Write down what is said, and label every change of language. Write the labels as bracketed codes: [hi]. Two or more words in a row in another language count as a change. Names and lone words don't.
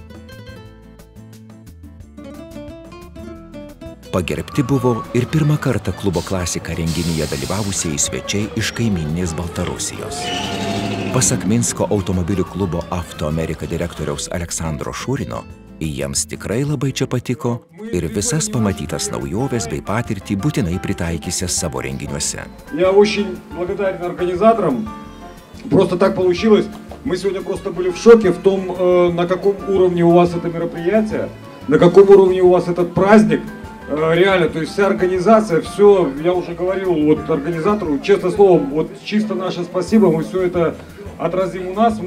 [lt] Pagerbti buvo ir pirmą kartą klubo Klasika renginyje dalyvavusieji svečiai iš kaimyninės Baltarusijos. Pasak Minsko automobilių klubo Avto Amerika direktoriaus Aleksandro Šurino, jiems tikrai labai čia patiko ir visas pamatytas naujoves bei patirtį būtinai pritaikysi savo renginiuose. [ru] Я очень благодарен организаторам. Просто так получилось. Мы сегодня просто были в шоке в том, на каком уровне у вас это мероприятие, на каком уровне у вас этот праздник. Реально, то есть вся организация, все, я уже говорил вот организатору, честно слово, вот чисто наше спасибо, мы все это отразим у нас.